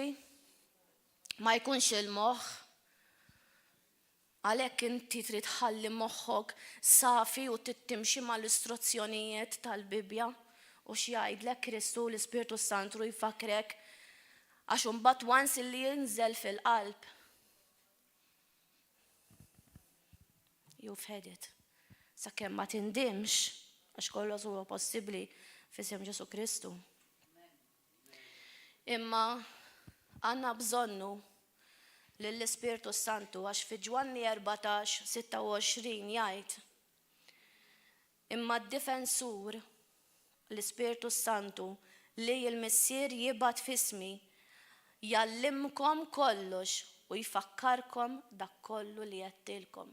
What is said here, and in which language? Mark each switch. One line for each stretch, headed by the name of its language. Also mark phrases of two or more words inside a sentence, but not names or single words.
Maltese: Ma jkunx il-moħħ. Għalhekk inti trid tħalli moħħok safi u tittimxi mal-istruzzjonijiet tal-Bibja u x'jgħidlek Kristu l-Ispirtu Santu jfakrek għax imbagħad once li jinżel fil-qalb.
English: You've had it.
Maltese: Sakemm ma tindimx għax kollox huwa possibbli f'isem Ġesu Kristu. Imma għandna bżonnu lill-Ispirtu Santu għax fi Ġwanni 14:26 jgħid imma d-difensur l-Ispirtu Santu li l-Missier jibgħat f'ismi jallimkom kollox u jfakkarkom dak kollu li għedtilkom.